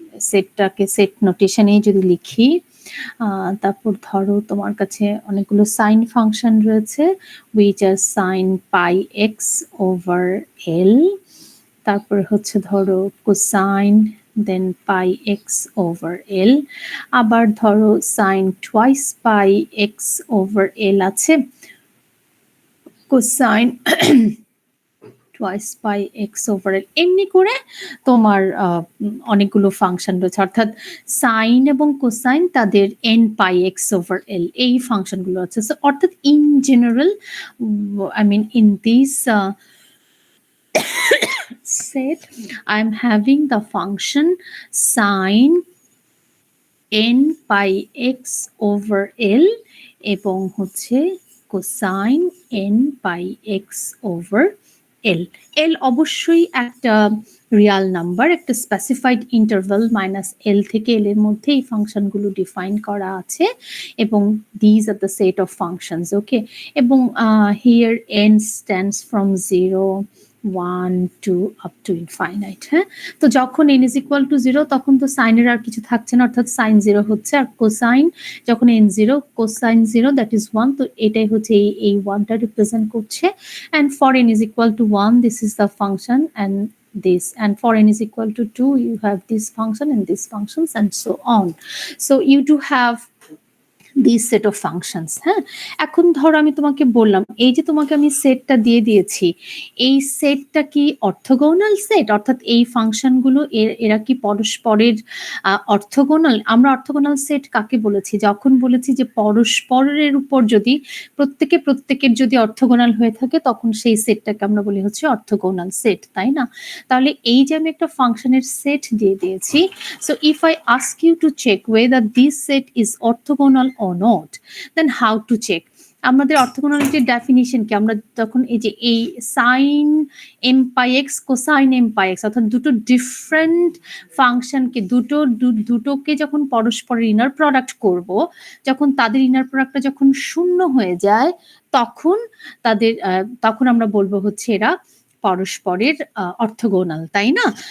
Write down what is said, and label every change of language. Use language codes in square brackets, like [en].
[bn] সেটটাকে set নোটেশনেই যদি লিখি, তারপর ধরো তোমার কাছে অনেকগুলো সাইন ফাংশন রয়েছে, [en] which are sin pi x over l, [bn] তারপরে হচ্ছে ধরো কোসাইন দেন পাই এক্স ওভার এল, আবার ধরো সাইন টুয়াইস পাই এক্স ওভার এল আছে, কোসাইন টুয়াইস পাই এক্স ওভার এল, এমনি করে তোমার অনেকগুলো ফাংশন রয়েছে, অর্থাৎ সাইন এবং কোসাইন তাদের এন পাই এক্স ওভার এল এই ফাংশনগুলো আছে। [en] so অর্থাৎ in general, I mean in this set, I am having the function sin n pi x over l [bn] এবং হচ্ছে [en] cosine n pi x over l। [bn] l অবশ্যই একটা Real number, একটা specified interval minus L থেকে এল এর মধ্যে এই ফাংশনগুলো define করা আছে, এবং [en] these are the set of functions, [bn] ওকে। [en] এবং here n stands from 0 1 2 up to infinite. [bn] হ্যাঁ, তো যখন n ইজ ইকুয়াল টু 0 তখন তো সাইনের আর কিছু থাকছে না, অর্থাৎ সাইন 0 হচ্ছে, আর কোসাইন যখন n 0 কোসাইন 0 দ্যাট ইজ 1, তো এটাই হচ্ছে এই 1টা রিপ্রেজেন্ট করছে। [en] And for n is equal to 1 this is the function, and this, and for n is equal to 2 you have this function and these functions and so on. So you do have this set of functions. [bn] হ্যাঁ, এখন ধরো আমি তোমাকে বললাম এই যে তোমাকে আমি সেটটা দিয়ে দিয়েছি, এই সেটটা কি অর্থোগোনাল সেট, অর্থাৎ এই ফাংশনগুলো এরা কি পরস্পরের অর্থোগোনাল? আমরা অর্থোগোনাল সেট কাকে বলেছি? যখন বলেছি যে পরস্পরের উপর যদি প্রত্যেকের যদি অর্থোগোনাল হয়ে থাকে তখন সেই সেটটাকে আমরা বলি হচ্ছে অর্থোগোনাল সেট, তাই না? তাহলে এই যে আমি একটা ফাংশনের সেট দিয়ে দিয়েছি, [en] so if I ask you to check whether this set is orthogonal or not, then how to check? [bn] আমাদের অর্থোগোনালিটির ডেফিনিশন কি? আমরা তখন এই যে এই সাইন এম পাই এক্স কোসাইন এম পাই এক্স অর্থাৎ দুটো ডিফারেন্ট ফাংশনকে দুটোকে যখন পরস্পরের ইনার প্রোডাক্ট করব, যখন তাদের ইনার প্রোডাক্টটা যখন শূন্য হয়ে যায় তখন তখন আমরা বলবো হচ্ছে এরা পরস্পরের অর্থোগোনাল, তাই না?